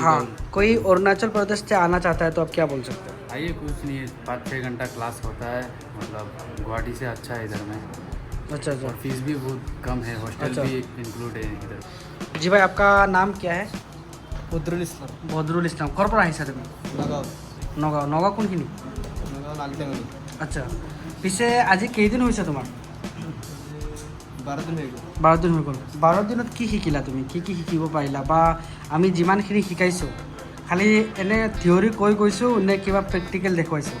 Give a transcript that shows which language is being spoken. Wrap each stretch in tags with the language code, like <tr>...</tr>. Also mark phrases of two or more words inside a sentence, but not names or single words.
<hi>हाँ, कोई अरुणाचल प्रदेश से आना चाहता है तो आप क्या बोल सकते हैं? आइए, कुछ नहीं है, 5-6 घंटा क्लास होता है। मतलब गुवाहाटी से अच्छा है इधर में। अच्छा अच्छा। और फीस भी बहुत कम है, हॉस्टल अच्छा। भी इंक्लूड है इधर। जी भाई, आपका नाम क्या है? बद्रुल इस्लाम</hi> <as>बद्रुल इस्लाम। ক'ৰ পৰা আহিছা তুমি? নগাঁও নগাঁও। নগাঁও কোনখিনি? নগাঁও নালিতাঙনি আচ্ছা, পিছে আজি কেইদিন হৈছে তোমাৰ? 12 দিন হৈ গ'ল 12 দিন হৈ গ'ল। 12 দিনত কি শিকিলা তুমি? কি কি শিকিব পাৰিলা? বা আমি যিমানখিনি শিকাইছোঁ খালি এনে থিয়ৰী কৈ গৈছোঁ নে কিবা প্ৰেক্টিকেল দেখুৱাইছোঁ?</as>